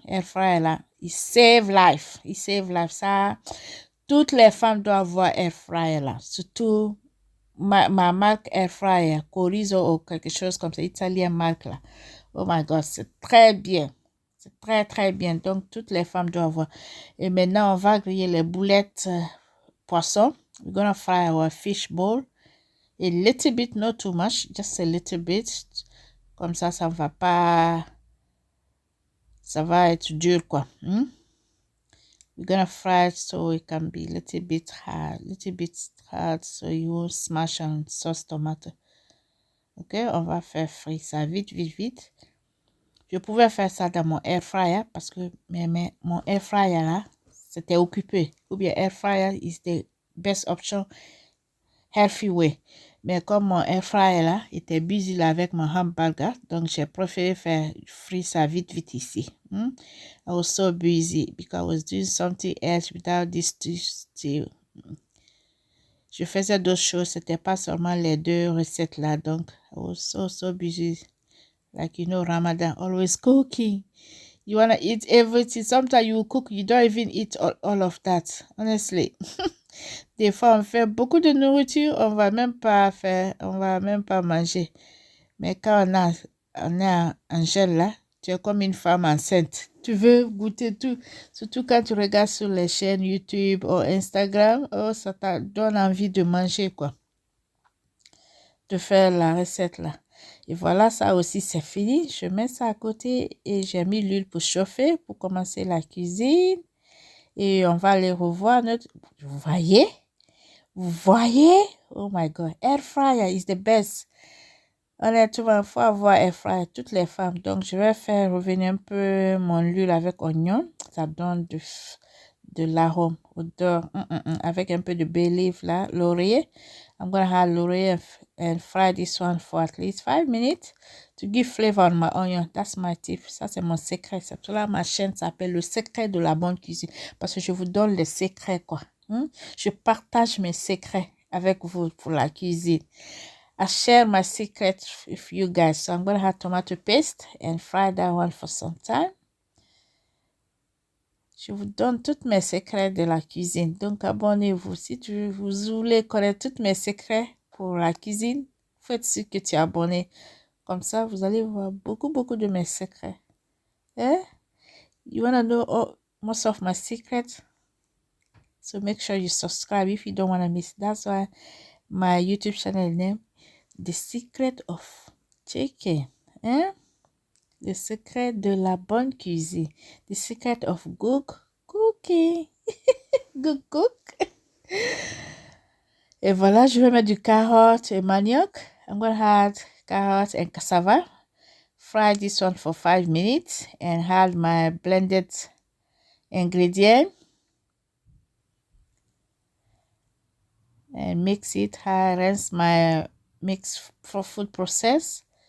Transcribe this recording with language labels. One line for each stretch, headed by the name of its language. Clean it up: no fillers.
French: Air fryer là, il
English: save life.
French: Il save life. Ça, toutes les femmes doivent avoir air fryer là. Surtout ma marque air fryer, Chorizo ou quelque chose comme ça, italien marque là.
English: Oh my God,
French: c'est très bien. C'est très très bien. Donc, toutes les femmes doivent avoir. Et maintenant, on va griller les boulettes poisson.
English: We're gonna fry our fish bowl. A little bit, not too much, just a little bit.
French: Comme ça ne va pas... Ça va être dur, quoi.
English: We're gonna fry it so it can be a little bit hard, so you won't smash on sauce tomato.
French: Ok, on va faire frire ça vite, vite, vite. Je pouvais faire ça dans mon air fryer parce que mon air fryer là, c'était occupé. Ou bien
English: air fryer is the best option, healthy way.
French: Mais comme mon air fryer là était busy là avec mon hamburger, donc j'ai préféré faire frire ça vite vite ici.
English: I was so busy because I was doing something else without this still.
French: Je faisais d'autres choses, c'était pas seulement les 2 recettes là, donc
English: I was so busy. Like, you know, Ramadan, always cooking. You want to eat everything. Sometimes you cook, you don't even eat all of that, honestly.
French: Des fois, on fait beaucoup de nourriture, on va même pas manger. Mais quand on a un gel là, tu es comme une femme enceinte. Tu veux goûter tout. Surtout quand tu regardes sur les chaînes YouTube ou Instagram, oh, ça te donne envie de manger, quoi. De faire la recette là. Et voilà, ça aussi, c'est fini. Je mets ça à côté et j'ai mis l'huile pour chauffer, pour commencer la cuisine. Et on va aller revoir notre... Vous voyez? Vous voyez?
English: Oh my God. Air fryer is the best.
French: Honnêtement, il faut avoir air fryer, toutes les femmes. Donc, je vais faire revenir un peu mon huile avec oignon. Ça donne de l'arôme, odeur. Avec un peu de bay leaf là, laurier.
English: I'm going to add laurier and fry this one for at least 5 minutes to give flavor on my onion. That's my tip.
French: Ça, c'est mon secret. C'est pour là ma chaîne s'appelle Le Secret de la Bonne Cuisine. Parce que je vous donne les secrets, quoi. Je partage mes secrets avec vous pour la cuisine.
English: I share my secret with you guys. So I'm going to add tomato paste and fry that one for some time.
French: Je vous donne tous mes secrets de la cuisine. Donc, abonnez-vous. Si vous voulez connaître tous mes secrets pour la cuisine, faites sûr que tu es abonné. Comme ça, vous allez voir beaucoup de mes secrets. Eh?
English: You want to know most of my secrets? So make sure you subscribe if you don't want to miss. That's why my YouTube channel name, The Secret of Chicken. Eh?
French: Le secret de la bonne cuisine.
English: The secret of good cooking. Good cook.
French: Et voilà, je vais mettre du carotte et manioc.
English: I'm going to add carrots and cassava. Fry this one for 5 minutes and add my blended ingredient. And mix it. Rinse my mixed food process.